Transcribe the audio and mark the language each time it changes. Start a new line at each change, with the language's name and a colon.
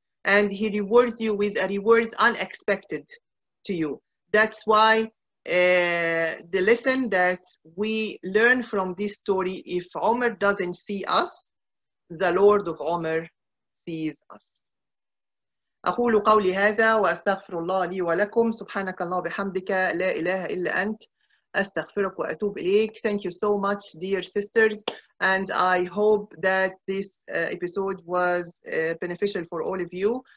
English: And He rewards you with a reward unexpected to you. That's why the lesson that we learn from this story, if Umar doesn't see us, the Lord of Umar sees us.
Arabic: أقول قولي هذا وأستغفر الله لي ولكم. سبحانك الله بحمدك لا إله إلا أنت أستغفرك وأتوب إليك.
English: Thank you so much, dear sisters, and I hope that this episode was beneficial for all of you.